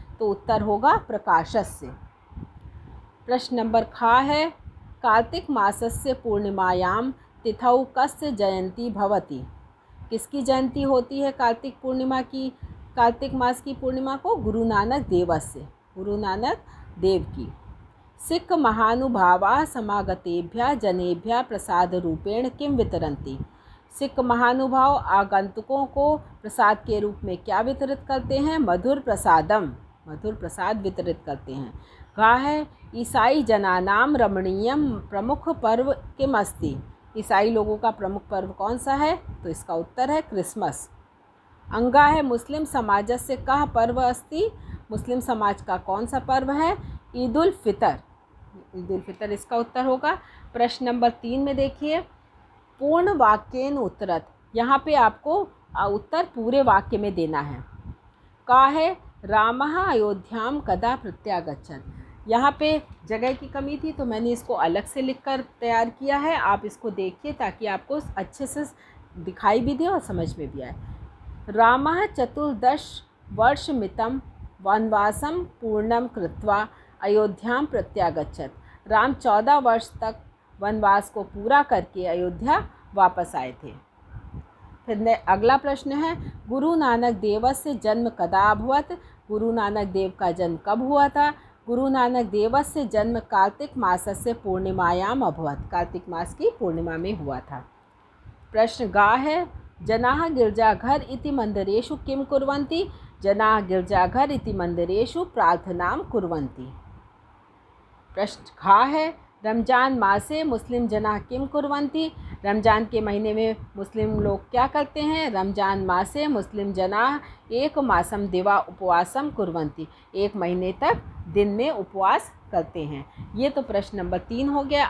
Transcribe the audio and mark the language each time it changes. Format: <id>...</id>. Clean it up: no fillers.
<hi>तो उत्तर होगा प्रकाशस्य। प्रश्न नंबर खा है,</hi> <sa>कार्तिक मासस्य पूर्णिमायां तिथौ कस्य जयंती भवति।</sa> <hi>किसकी जयंती होती है कार्तिक पूर्णिमा की? कार्तिक मास की पूर्णिमा को गुरु नानक देवस्य, गुरु नानक देव की।</hi> <sa>सिख महानुभावा समागतेभ्यः जनेभ्यः प्रसाद रूपेण किम वितरन्ति।</sa> <hi>सिख महानुभाव आगंतुकों को प्रसाद के रूप में क्या वितरित करते हैं?</hi> <sa>मधुर प्रसादम,</sa> <hi>मधुर प्रसाद वितरित करते हैं।</hi> <sa>कहा है ईसाई जनानाम रमणीयम प्रमुख पर्व किम अस्ति।</sa> <hi>ईसाई लोगों का प्रमुख पर्व कौन सा है? तो इसका उत्तर है क्रिसमस।</hi> <sa>अंगा है मुस्लिम समाजस्य कः पर्व अस्ति।</sa> <hi>मुस्लिम समाज का कौन सा पर्व है? ईदुल फितर, ईदुल फितर इसका उत्तर होगा। प्रश्न नंबर 3 में देखिए,</hi> <sa>पूर्ण वाक्येन उत्तरत।</sa> <hi>यहाँ पे आपको उत्तर पूरे वाक्य में देना है।</hi> <sa>का है रामः अयोध्याम कदा प्रत्यागच्छत्।</sa> <hi>यहाँ पे जगह की कमी थी तो मैंने इसको अलग से लिखकर तैयार किया है। आप इसको देखिए ताकि आपको अच्छे से दिखाई भी दे और समझ में भी आए।</hi> <sa>रामः चतुर्दश वर्षमितं वनवासं पूर्णं कृत्वा अयोध्यां प्रत्यागच्छत्।</sa> <hi>राम 14 वर्ष तक वनवास को पूरा करके अयोध्या वापस आए थे। फिर अगला प्रश्न है,</hi> <sa>गुरु नानक देवस्य जन्म कदा अभवत्। गुरु नानक देव का जन्म कब हुआ था? गुरु नानक देवस्य जन्म कार्तिक मासस्य पूर्णिमायाम अभवत्।</sa> <hi>कार्तिक मास की पूर्णिमा में हुआ था।</hi> <sa>प्रश्न गा है, जनाः गिरजाघर इति मंदिरेषु किं कुर्वन्ति। जनाः गिरजाघर इति मंदिरेषु प्रार्थनां कुर्वन्ति। प्रश्न खा है, रमजान मासे मुस्लिम जनाः किं कुर्वन्ति।</sa> <hi>रमजान के महीने में मुस्लिम लोग क्या करते हैं?</hi> <sa>रमजान मासे मुस्लिम जनाः एक मासम दिवा उपवासम कुर्वन्ति।</sa> <hi>एक महीने तक दिन में उपवास करते हैं। ये तो प्रश्न नंबर 3 हो गया।</hi>